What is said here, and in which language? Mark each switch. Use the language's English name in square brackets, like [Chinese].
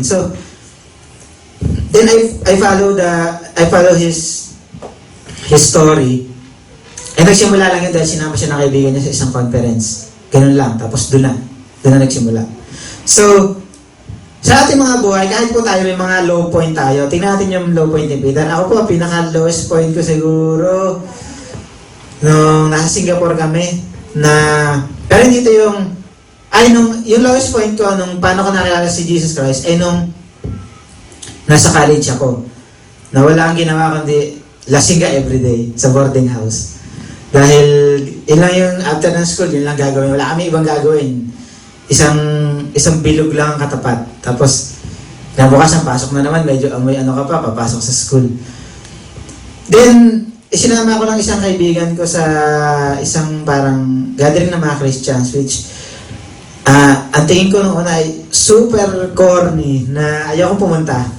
[English] So, then I follow his story. [Filipino] And nagsimula lang yun dahil sinama siya ng kaibigan niya sa isang conference. Ganun lang. Tapos doon na nagsimula. So, sa ating mga buhay, kahit po tayo may mga low point tayo, tingnan natin yung low point ni Peter. Ako po, pinaka-lowest point ko siguro, nung nasa Singapore kami, pero dito yung lowest point ko, nung paano ko nakilala si Jesus Christ, ay nung nasa college ako. Na wala ang ginawa kundi lasing ka everyday sa boarding house. Dahil, ilang yung after ng school, yun lang gagawin. Wala kami ibang gagawin. Isang bilog lang ang katapat. Tapos, nabukas ang pasok na naman, medyo amoy papasok sa school. Then, sinama ko lang isang kaibigan ko sa isang parang gathering ng mga Christians, which ang tingin ko noong una ay super corny na ayokong pumunta.